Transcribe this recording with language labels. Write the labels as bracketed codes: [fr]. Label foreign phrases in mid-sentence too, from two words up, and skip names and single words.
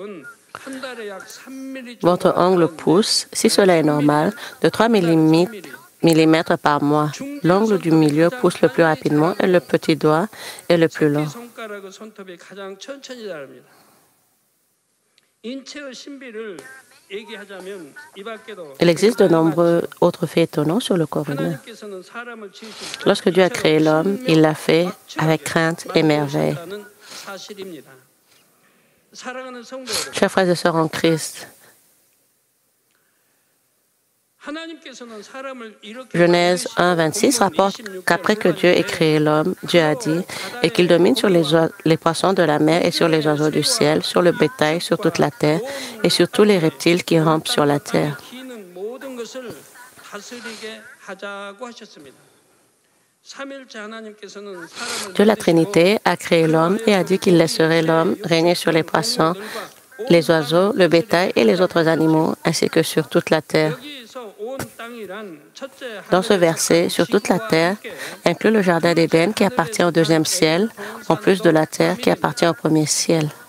[fr] Votre ongle pousse, si cela est normal, de 3 mm millimètres par mois. L'ongle du milieu pousse le plus rapidement et le petit doigt est le plus lent. [ko] 손가락의 손톱이 가장 천천히 자랍니다. 인체의 신비를 얘기하자면 이 밖에도 [fr] Il existe de nombreux autres faits étonnants sur le corps humain. [ko] 하나님께서는 사람을 지으실 때 [fr] Lorsque Dieu a créé l'homme, il l'a fait avec crainte et merveille. [ko] 만드셨다는 사실입니다. 사랑하는 성도 여러분, [fr] Chers frères et sœurs en Christ, [ko] 하나님께서는 사람을 이렇게 [fr] Genèse 1, 26 rapporte qu'après que Dieu ait créé l'homme, Dieu a dit et qu'il domine sur les poissons de la mer et sur les oiseaux du ciel, sur le bétail, sur toute la terre et sur tous les reptiles qui rampent sur la terre. [ko] 기는 모든 것을 다스리게 하자고 하셨습니다. 삼일째 하나님께서는 사람을 [fr] Dieu la Trinité a créé l'homme et a dit qu'il laisserait l'homme régner sur les poissons, les oiseaux, le bétail et les autres animaux, ainsi que sur toute la terre. Dans ce verset, sur toute la terre, inclut le jardin d'Éden qui appartient au deuxième ciel, en plus de la terre qui appartient au premier ciel.